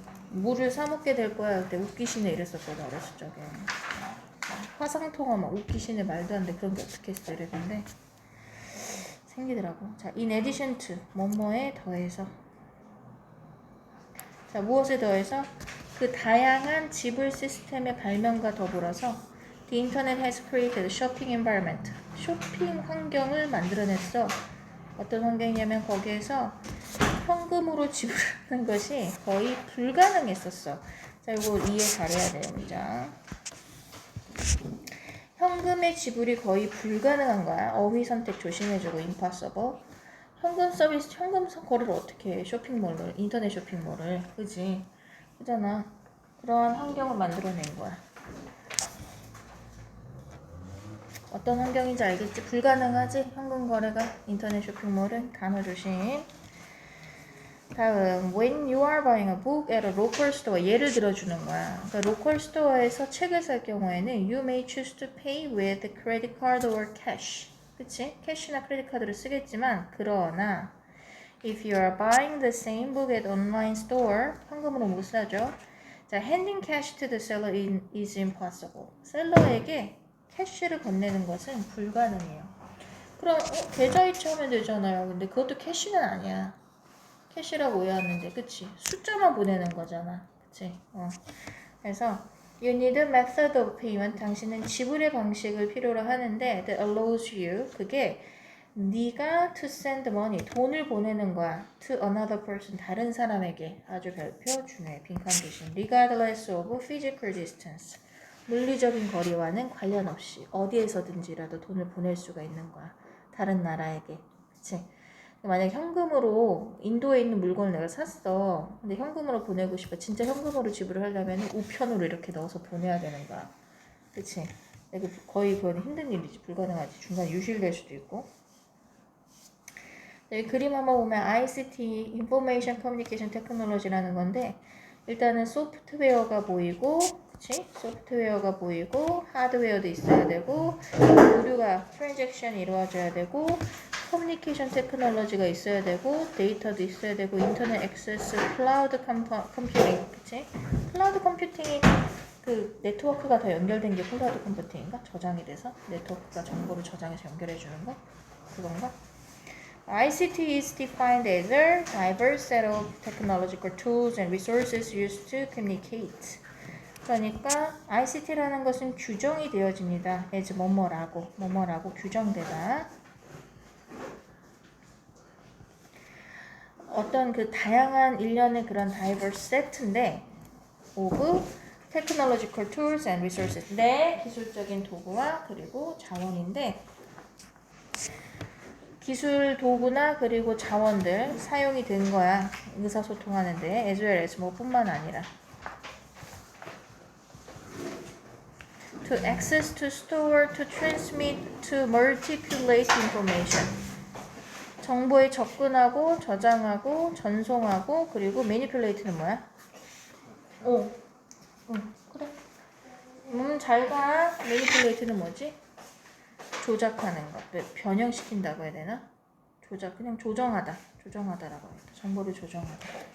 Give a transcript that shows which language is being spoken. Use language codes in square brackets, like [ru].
[ko] 물을 사 먹게 될 거야 그때 웃기시네 이랬었거든 어렸을 적에. 화상통화 막 웃기시네 말도 안 돼 그런 게 어떻게 했어 이랬는데 생기더라고. 자, [en] in addition to [ko] 뭐뭐에 더해서. 자, 무엇에 더해서? 그 다양한 지불 시스템의 발명과 더불어서 [en] The Internet has created a shopping environment. [ko] 쇼핑 환경을 만들어냈어. 어떤 환경이냐면 거기에서 현금으로 지불하는 것이 거의 불가능했었어. 자, 이거 이해 잘해야 돼요, 문장. 현금의 지불이 거의 불가능한 거야. 어휘 선택 조심해주고 impossible. 현금 서비스, 현금 거래를 어떻게 해? 쇼핑몰을, 인터넷 쇼핑몰을. 그지? 그잖아. 그러한 환경을 만들어낸 거야. 어떤 환경인지 알겠지? 불가능하지? 현금 거래가 인터넷 쇼핑몰은 단어 조심. [en] 다음, when you are buying a book at a local store [ko] 예를 들어주는 거야. [en] 그러니까 local store [ko] 에서 책을 살 경우에는 [en] you may choose to pay with credit card or cash. [ko] 그치? 캐시나 크레딧 카드를 쓰겠지만 그러나 [en] if you are buying the same book at online store [ko] 현금으로 못 사죠. [en] 자, handing cash to the seller is impossible. [ko] 셀러에게 캐시를 건네는 것은 불가능해요. 그럼 계좌이체 하면 되잖아요. 근데 그것도 캐시는 아니야. 캐시라고 외웠는데 그치? 숫자만 보내는 거잖아. 그치? [en] 그래서 you need a method of payment. [ko] 당신은 지불의 방식을 필요로 하는데 [en] that allows you. [ko] 그게 네가 [en] to send money. [ko] 돈을 보내는 거야. [en] to another person. [ko] 다른 사람에게. 아주 별표 중요해. 빈칸 대신 [en] regardless of physical distance. [ko] 물리적인 거리와는 관련 없이 어디에서든지라도 돈을 보낼 수가 있는 거야. 다른 나라에게. 그치? 만약에 현금으로 인도에 있는 물건을 내가 샀어. 근데 현금으로 보내고 싶어. 진짜 현금으로 지불을 하려면 우편으로 이렇게 넣어서 보내야 되는 거야. 그치? 거의 그건 힘든 일이지. 불가능하지. 중간에 유실될 수도 있고. 여기 그림 한번 보면 ICT, Information Communication Technology라는 건데 일단은 소프트웨어가 보이고 그치? 소프트웨어가 보이고 하드웨어도 있어야 되고 오류가 트랜잭션이 이루어져야 되고 커뮤니케이션 테크놀로지가 있어야 되고 데이터도 있어야 되고 인터넷 액세스, 클라우드 컴퓨팅, 그치? 클라우드 컴퓨팅이 그 네트워크가 더 연결된 게 클라우드 컴퓨팅인가? 저장이 돼서 네트워크가 정보를 저장해서 연결해 주는 거? 그건가? [en] ICT is defined as a diverse set of technological tools and resources used to communicate. [ko] 그러니까 ICT라는 것은 규정이 되어집니다. as 뭐뭐라고 규정되다. 어떤 그 다양한 일련의 그런 [en] diverse set인데 of technological tools and resources. [ko] 네, 기술적인 도구와 그리고 자원인데 기술 도구나 그리고 자원들 사용이 된 거야. 의사소통하는데 [en] as well as [ko] 뭐뿐만 아니라 [en] to access, to store, to transmit, to manipulate information. [ko] 정보에 접근하고 저장하고 전송하고 그리고 manipulate는 뭐야? 그래. 잘 가. manipulate는 뭐지? 조작하는 것. 변형시킨다고 해야 되나? 그냥 조정하다라고 해요. 정보를 조정하다.